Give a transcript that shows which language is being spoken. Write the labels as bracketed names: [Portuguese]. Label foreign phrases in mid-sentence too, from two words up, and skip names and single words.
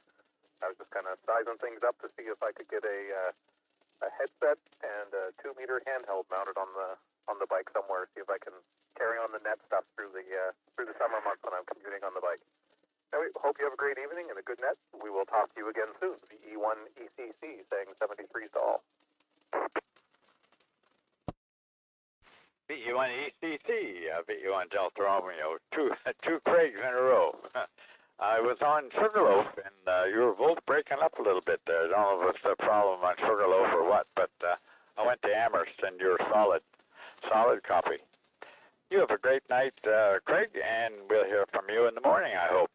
[English] I was just kind of sizing things up to see if I could get a headset and a 2-meter handheld mounted on the bike somewhere. See if I can carry on the net stuff through the summer months when I'm commuting on the bike. Anyway, hope you have a great evening and a good net. We will talk to you again soon. VE1ECC saying 73 to all. VE1ECC, VE1 Delta Romeo. Two Craigs in a row. I was on Sugarloaf, and you were both breaking up a little bit there. I don't know if it's a problem on Sugarloaf or what, but I went to Amherst, and you're solid copy. You have a great night, Craig, and we'll hear from you in the morning, I hope.